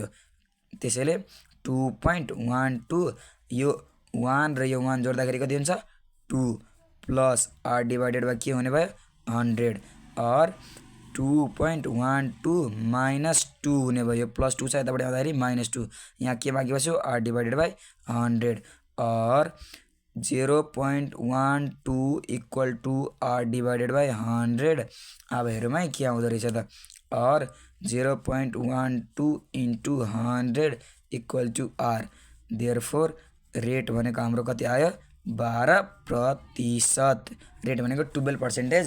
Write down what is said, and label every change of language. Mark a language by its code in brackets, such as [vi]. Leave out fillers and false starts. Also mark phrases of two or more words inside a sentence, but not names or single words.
[ne] त्यसैले 2.12 यो 1 र यो 1 जोड्दाखेरि कति हुन्छ 2 [en] plus r divided by [ne] के हुने भयो 100 [en] r 2.12 minus 2 [ne] हुने भयो प्लस 2 छ यताबाट आउँदाखेरि माइनस 2 यहाँ के बाँकी बस्यो [en] r divided by 100 r 0.12 equal to r divided by 100. [ne] अब हेरौँ है के आउँदो रहेछ त [en] r 0.12 into 100 equal to r therefore rate [ne] भनेको हाम्रो कति आयो 12%। रेट भनेको 12%।